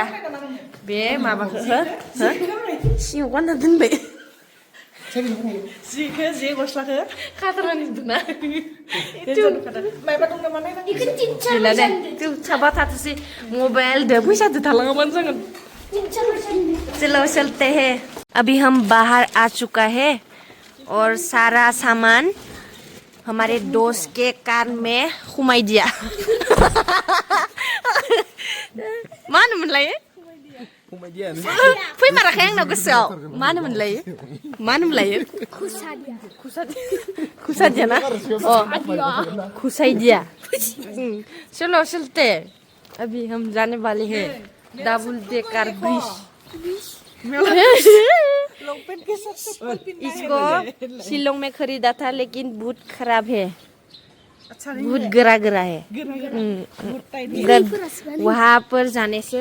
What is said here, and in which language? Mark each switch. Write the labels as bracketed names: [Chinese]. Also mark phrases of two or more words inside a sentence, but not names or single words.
[Bodo] बे माबाखौ सिङाव गानना दोनबाय जिखौ जे गस्लाखौ खाथारनानै दोना साबा थाथोसै मबाइल दो फैसा दो थालाङाबानो जागोन। [Hindi] चलो चलते हैं। अभी हम बाहर आ चुका है और सारा सामान हमारे दोस्त के कार में घुमाई दिया। [Bodo] मा होनोमोनलाय फैमाराखै आंनाव गोसोआव मा होनोमोनलायो मा होनोमोनलायो खुसादिया ना अ खुसाइदिया [Hindi] चलो चलते अभी हम जाने वाले हैं डबल डेकर ब्रिज इसको शिलोंग में खरीदा था लेकिन बहुत खराब है बहुत गरा गरा है वहाँ पर जाने से